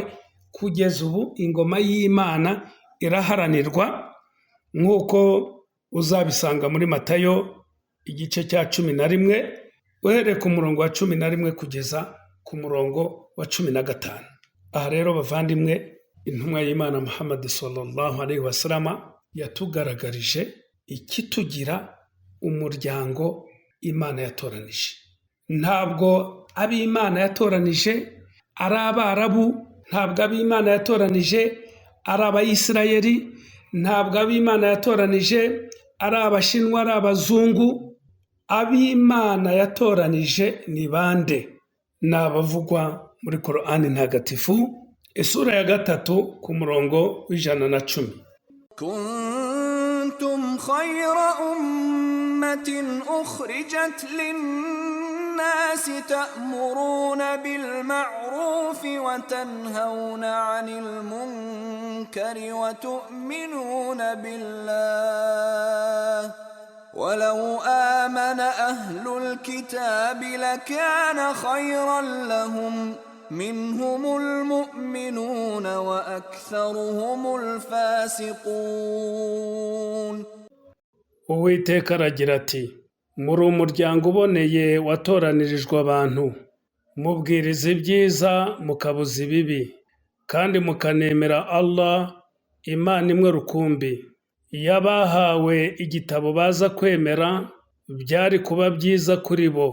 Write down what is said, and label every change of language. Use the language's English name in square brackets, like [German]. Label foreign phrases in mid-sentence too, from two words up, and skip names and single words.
[Kinyarwanda] Kugeza ubu ingoma y'Imana iraharanirwa, nk'uko uzabisanga muri Matayo igice cya 11 uhereye ku murongo wa 11 kugeza ku murongo wa 15. Aha rero bavandimwe, intumwa y'Imana Muhammad [Arabic] صلى الله عليه وسلم [Kinyarwanda] yatugaragarije ikitugira umuryango Imana yatoranije. Ntabwo ab'Imana yatoranije ari Abarabu, ntabwo ab'Imana yatoranije ari Abayisirayeli, ntabwo ab'Imana yatoranije ari Abashinwa, ari Abazungu. Ab'Imana yatoranije ni bande? Ni abavugwa muri Korani ntagatifu, isura ya 3 ku murongo w'110. [Arabic] كنتم خير أمة أخرجت للناس تأمرون بالمعروف وتنهون عن المنكر وتؤمنون بالله ولو آمن أهل الكتاب لكان خيرا لهم منهم المؤمنون وأكثرهم الفاسقون. [Kinyarwanda] Uwiteka aragira ati, muri umuryango uboneye watoranirijwe abantu, mubwiriza ibyiza mukabuza ibibi, kandi mukanemera Allah, Imana imwe rukumbi. Iyo abahawe igitabo baza kwemera, byari kuba byiza kuri bo.